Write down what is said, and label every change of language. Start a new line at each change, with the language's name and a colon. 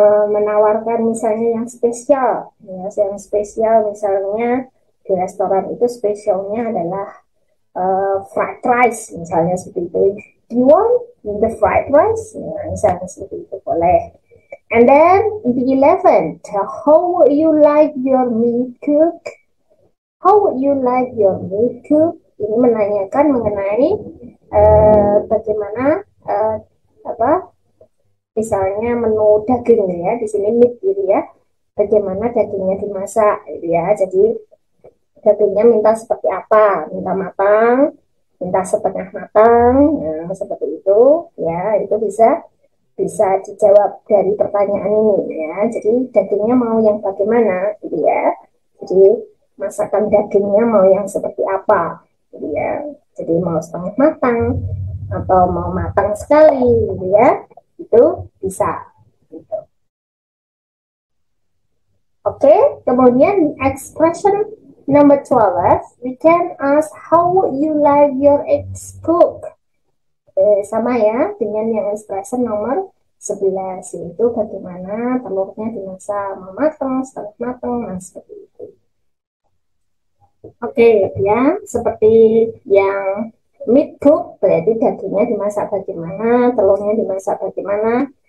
Indonesian: Menawarkan misalnya yang spesial, ya, yang spesial misalnya di restoran itu spesialnya adalah fried rice misalnya seperti itu.
English: Do you want the fried rice?
Indonesian: Nah, misalnya seperti itu boleh.
English: And then the 11th, how would you like your meat cooked? How would you like your meat cooked?
Indonesian: Ini menanyakan mengenai bagaimana misalnya menu daging ya, di sini meat gitu ya. Bagaimana dagingnya dimasak gitu ya. Jadi dagingnya minta seperti apa? Minta matang, minta setengah matang, nah, seperti itu ya. Itu bisa dijawab dari pertanyaan ini ya. Jadi dagingnya mau yang bagaimana gitu ya. Jadi masakan dagingnya mau yang seperti apa gitu ya. Jadi mau setengah matang atau mau matang sekali gitu ya. Itu bisa gitu. Oke, kemudian
English: expression number 12, we can ask how would you like your eggs cooked?
Indonesian: Sama ya dengan yang expression nomor 11, yaitu bagaimana telurnya dimasak, mau matang, setengah matang, nah seperti itu. Oke, ya, seperti yang meat cook berarti dagingnya dimasak bagaimana, telurnya dimasak bagaimana.